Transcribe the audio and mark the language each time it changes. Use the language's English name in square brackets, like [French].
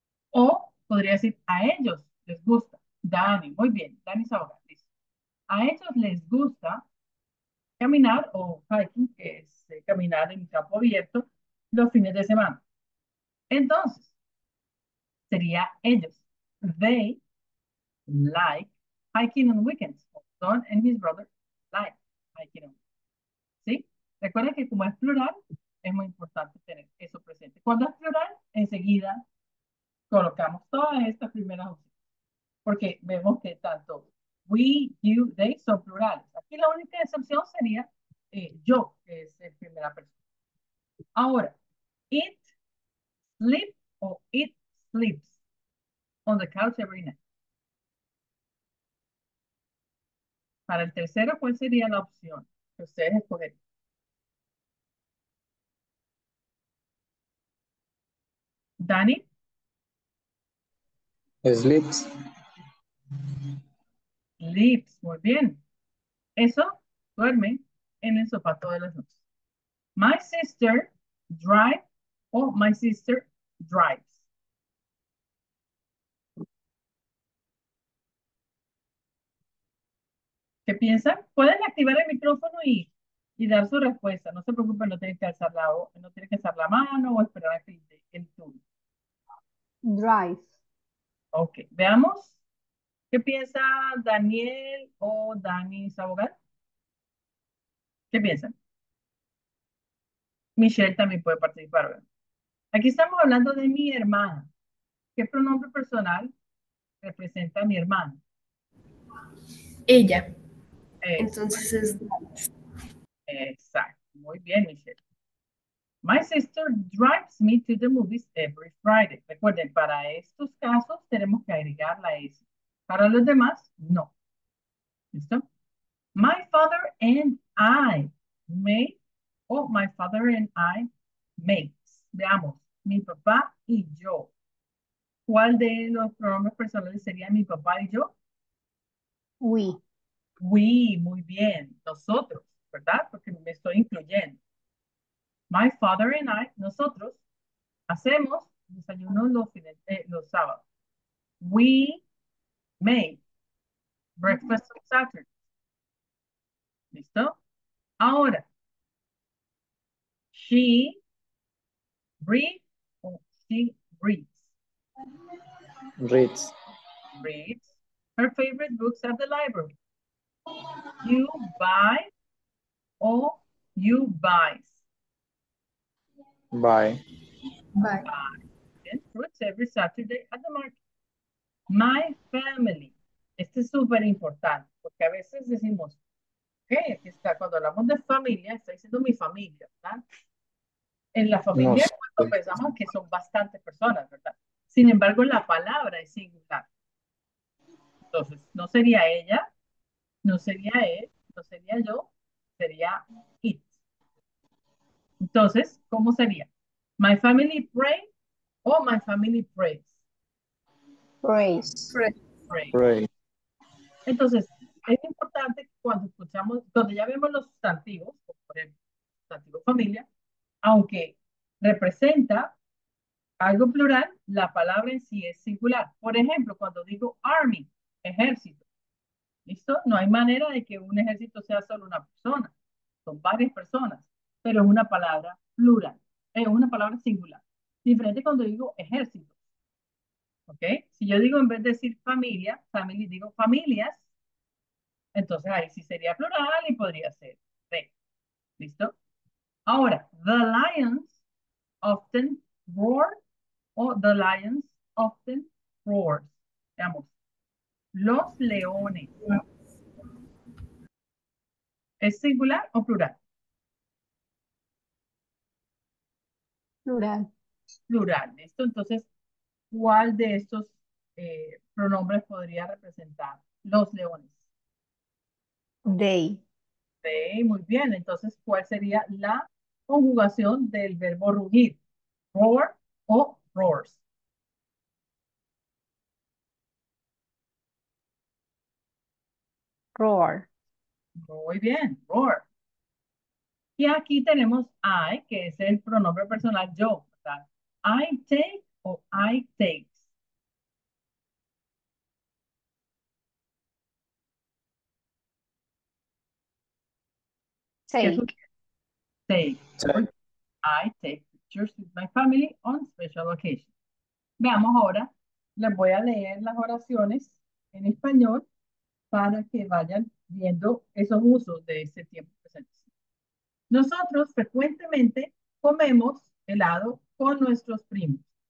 [Spanish] O podría decir, a ellos les gusta. Dani, muy bien, Dani Saboga, dice. A ellos les gusta caminar o hiking, que es caminar en campo abierto los fines de semana. Entonces, sería ellos. [English] They like hiking on weekends. Don and his brother like hiking on weekends. [Spanish] ¿Sí? Recuerden que como es plural, es muy importante tener eso presente. Cuando es plural, enseguida colocamos todas estas primeras opciones. Porque vemos que tanto [English] we, you, they [Spanish] son plurales. Aquí la única excepción sería yo, que es en primera persona. [English] Ahora, it sleeps o it sleeps on the couch every night. [Spanish] Para el tercero, ¿cuál sería la opción que ustedes escogerían? Dani, [English] Sleeps. [Spanish] sleeps, muy bien. Eso duerme en el sofá todas las noches. [English] My sister drive o my sister drives. [Spanish] ¿Qué piensan? Pueden activar el micrófono y dar su respuesta. No se preocupen, no tienen que alzar no tienen que alzar la mano o esperar a que el turno. [English] Drive. [Spanish] Ok, veamos. ¿Qué piensa Daniel o Dani Sabogal? ¿Qué piensan? Michelle también puede participar. ¿Verdad? Aquí estamos hablando de mi hermana. ¿Qué pronombre personal representa a mi hermana? Ella. Exacto. Entonces es Exacto. Muy bien, Michelle. [English] My sister drives me to the movies every Friday. [Spanish] Recuerden, para estos casos tenemos que agregar la S. Para los demás, no. ¿Listo? [English] My father and I make, o my father and I makes. [Spanish] Veamos, mi papá y yo. ¿Cuál de los pronombres personales sería mi papá y yo? [English] We. [Spanish] We, muy bien. Nosotros, ¿verdad? Porque me estoy incluyendo. [English] My father and I, [Spanish] nosotros, hacemos desayunos los sábados. [English] We make breakfast on Saturday. ¿Listo? Ahora, she reads o she reads. Reads. Reads. her favorite books at the library. You buy or you buys. Buy. Bye. And fruits every Saturday at the market. My family. [Spanish] Este es súper importante porque a veces decimos, ok, aquí está, cuando hablamos de familia, está diciendo mi familia, ¿verdad? En la No familia, sé. cuando pensamos que son bastantes personas, ¿verdad? Sin embargo, la palabra es singular. Entonces, no sería ella, no sería él, no sería yo, sería it. Entonces, ¿cómo sería? [English] My family pray o my family prays. Praise. Pray. Pray. [Spanish] Entonces, es importante que cuando escuchamos, cuando ya vemos los sustantivos, como por ejemplo, sustantivo familia, aunque representa algo plural, la palabra en sí es singular. Por ejemplo, cuando digo army, ejército, ¿listo? No hay manera de que un ejército sea solo una persona, son varias personas, pero es una palabra plural, es una palabra singular. Diferente cuando digo ejército, ¿ok? Si yo digo en vez de decir familia, family, digo familias, entonces ahí sí sería plural y podría ser de, ¿listo? [English] Ahora, the lions often roar o the lions often roars. [Spanish] Veamos, los leones, ¿es singular o plural? Plural. Plural, ¿listo? Entonces, ¿cuál de estos pronombres podría representar los leones? They. Sí, muy bien. Entonces, ¿cuál sería la conjugación del verbo rugir? [English] Roar o roars. Roar. [Spanish] Muy bien, roar. Y aquí tenemos I, que es el pronombre personal yo, ¿verdad? [English] I take o I takes. [Spanish] ¿Qué es un [English] Take. take? Take. I take pictures with my family on special occasions. [Spanish] Veamos ahora, les voy a leer las oraciones en español para que vayan viendo esos usos de este tiempo presente. Nosotros frecuentemente comemos helado con nuestros primos.